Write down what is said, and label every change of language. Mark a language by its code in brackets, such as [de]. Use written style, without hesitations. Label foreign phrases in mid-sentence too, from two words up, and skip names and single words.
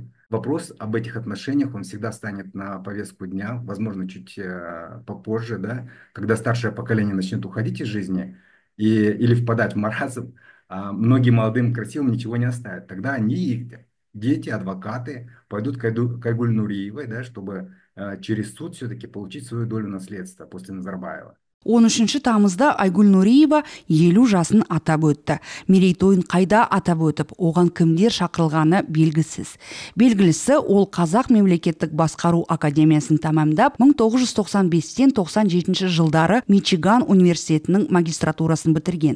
[ru] Вопрос об этих отношениях, он всегда станет на повестку дня, возможно, чуть попозже, да, когда старшее поколение начнет уходить из жизни или впадать в маразм, многим молодым красивым ничего не оставят. Тогда они, их дети, адвокаты пойдут к Айгуль Нуриевой, да, чтобы через суд все-таки получить свою долю наследства после Назарбаева. [kk] 13 тамызда Айгуль Нуриева 50 жасын атап өтті. Мерейтойын қайда атап өтіп, оған кімдер шақырылғаны белгісіз. Белгілісі, ол Қазақ мемлекеттік басқару академиясын тамамдап, 1995-тен 97 жылдары Мичиган университетінің магистратурасын бітірген.